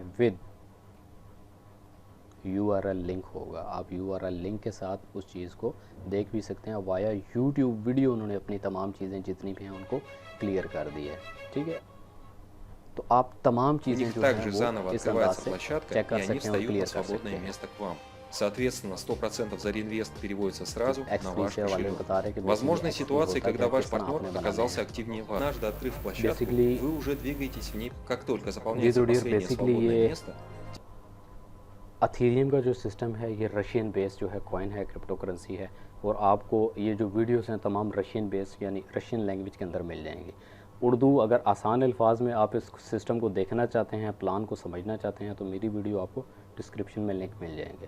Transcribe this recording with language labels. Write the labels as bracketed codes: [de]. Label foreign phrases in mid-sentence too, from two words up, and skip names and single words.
[en] with URL link [hi] होगा, आप [en] URL link [hi] के साथ उस चीज़ को देख भी सकते हैं। [en] via YouTube video [hi] उन्होंने अपनी तमाम चीज़ें जितनी भी हैं उनको क्लियर कर दी है। ठीक है, तो आप तमाम चीज़ें जो हैं [ru] также [hi] वो [ru] заново [hi] इस अंदाज [ru] открывается [hi] से [ru] площадка, [hi] चेक [ru] и [hi] कर [ru] они [hi] सकते हैं और [ru] встают на [hi] क्लियर कर सकते [ru] свободное [hi] हैं। [ru] место к вам. Соответственно, 100% за реинвест переводится сразу на X3 ваш [hi] से वाले [ru] кошелек. [hi] बता रहे हैं कि [ru] Возможны [hi] बेसिकली X3 [ru] ситуации, [hi] होता [ru] когда [hi] क्या, [ru] ваш [hi] किस तरह [ru] партнер [hi] आपने बनाना [ru] оказался [hi] है। [ru] активнее вас. Однажды открыв площадку, Basically- вы уже двигаетесь в ней. Как только [hi] जी [ru] заполняется [hi] तो डियर, [ru] последнее [hi] बेसिकली [ru] свободное [hi] ये [ru] место, [hi] अथीरियम का जो सिस्टम है ये [en] Russian based [hi] जो है कॉइन है, [en] crypto currency [hi] है। और आपको ये जो वीडियोस हैं तमाम [en] Russian based [hi] यानी [en] Russian language [hi] के अंदर मिल जाएंगी। उर्दू अगर आसान अल्फाज में आप इस सिस्टम को देखना चाहते हैं, प्लान को समझना चाहते हैं, तो मेरी वीडियो आपको डिस्क्रिप्शन में लिंक मिल जाएंगे।